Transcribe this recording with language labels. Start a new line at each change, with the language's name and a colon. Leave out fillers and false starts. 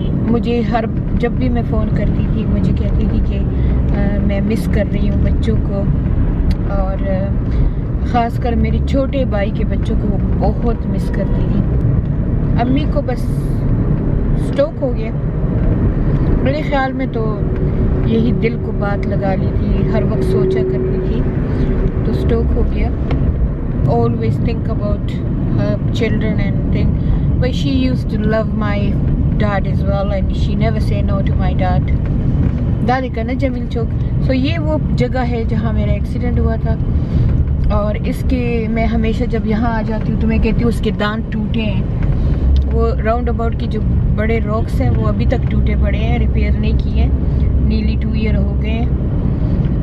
Urdu: مجھے جب بھی میں فون کرتی تھی مجھے کہتی تھی کہ میں مس کر رہی ہوں بچوں کو, اور خاص کر میری چھوٹے بھائی کے بچوں کو بہت مس کرتی تھی. امی کو بس سٹروک ہو گیا. میرے خیال میں تو یہی دل کو بات لگا لی تھی, ہر وقت سوچا کرتی تھی, تو سٹروک ہو گیا.
English: always think about her children and think, but she used to love my dad as well and she never say no to my dad.
Urdu: دادی کا نا جمیل چوک. سو یہ وہ جگہ ہے جہاں میرا ایکسیڈنٹ ہوا تھا, اور اس کے میں ہمیشہ جب یہاں آ جاتی ہوں تو میں کہتی ہوں اس کے دانت ٹوٹے ہیں. وہ راؤنڈ اباؤٹ کی جو بڑے راکس ہیں وہ ابھی تک ٹوٹے پڑے ہیں, ریپیئر نہیں کیے ہیں, نیلی 2 ایئر ہو گئے ہیں.